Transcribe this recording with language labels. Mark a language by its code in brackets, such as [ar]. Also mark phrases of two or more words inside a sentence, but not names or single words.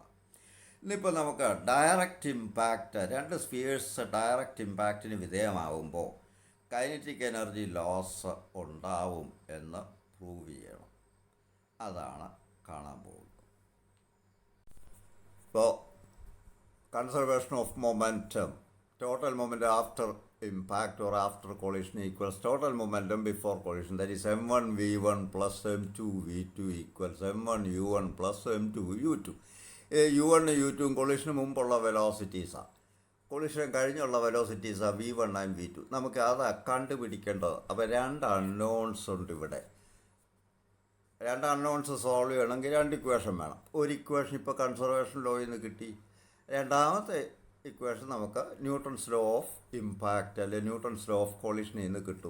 [ml] ഇന്നിപ്പോൾ നമുക്ക് [en] direct impact, [ml] രണ്ട് [en] spheres direct impactin [ml] വിധേയമാകുമ്പോൾ [en] kinetic energy loss [ml] ഉണ്ടാവും എന്ന് പ്രൂവ് ചെയ്യണം. അതാണ് കാണാൻ പോകുന്നത്. ഇപ്പോൾ [en] conservation of momentum, total momentum after impact or after collision equals total momentum before collision. That is m1 v1 plus m2 v2 equals m1 u1 plus m2 u2. [ml] u1 u2 കൊളിഷന് മുമ്പുള്ള വെലോസിറ്റീസാണ്, കൊളിഷൻ കഴിഞ്ഞുള്ള വെലോസിറ്റീസാണ് v1 ആൻഡ് v2. നമുക്ക് അത് കണ്ടുപിടിക്കേണ്ടത്. അപ്പോൾ രണ്ട് അൺനോൺസ് ഉണ്ട് ഇവിടെ. രണ്ട് [en] unknowns solve [ml] ചെയ്യണമെങ്കിൽ രണ്ട് ഇക്വേഷൻ വേണം. ഒരു ഇക്വേഷൻ ഇപ്പോൾ [en] conservation lawil [ml] നിന്ന് കിട്ടി, രണ്ടാമത്തെ ഇക്വേഷൻ നമുക്ക് [en] Newton's law of impact [ml] അല്ലെങ്കിൽ [en] Newton's law of collisionil [ml] നിന്ന് കിട്ടും.